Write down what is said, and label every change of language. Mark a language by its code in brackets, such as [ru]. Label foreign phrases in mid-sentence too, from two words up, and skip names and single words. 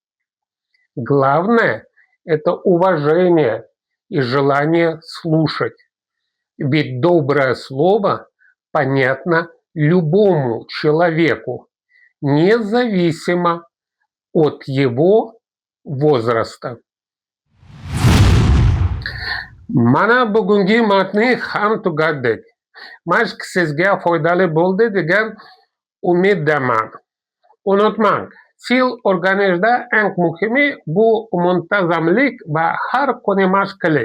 [ru] Главное – это уважение и желание слушать. Ведь доброе слово понятно любому человеку, независимо от его возраста. [uz] Mana bugungi matnni ham tugatdik. Mashq sizga foydali bo'ldi degan umiddaman. Unutmang, til o'rganishda eng muhimi bu muntazamlik va har kuni mashq qiling.